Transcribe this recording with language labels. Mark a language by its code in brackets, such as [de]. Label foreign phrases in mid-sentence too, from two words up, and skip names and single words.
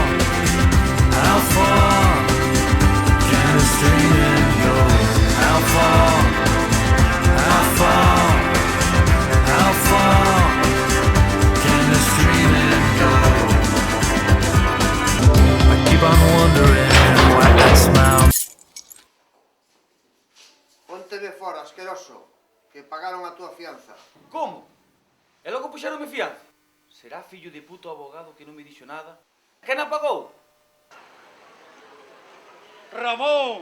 [en] How far can a streaming go? How far? How far? How far can the streaming go? I keep on wondering why that smile. [gl] Ponte de fora, asqueroso, que pagaron a túa fianza. Como? E logo puxeronme fianza? Será fillo de puto abogado que non me dixo nada? Quen a pagou? Ramón!